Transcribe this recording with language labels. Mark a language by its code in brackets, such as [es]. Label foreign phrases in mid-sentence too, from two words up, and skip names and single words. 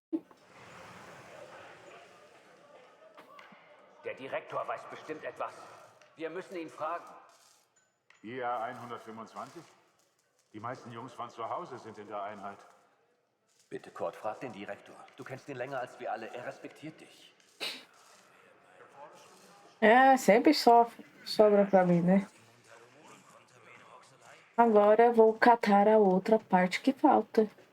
[de] Der Direktor weiß bestimmt etwas. Wir müssen ihn fragen. IA 125? Die meisten Jungs von zu Hause sind in der Einheit. Bitte, Kurt, frag den Direktor. Du kennst ihn länger als wir alle. Er respektiert dich. [pt] É, sempre sobra pra mim, né? Agora eu vou catar a outra parte que falta.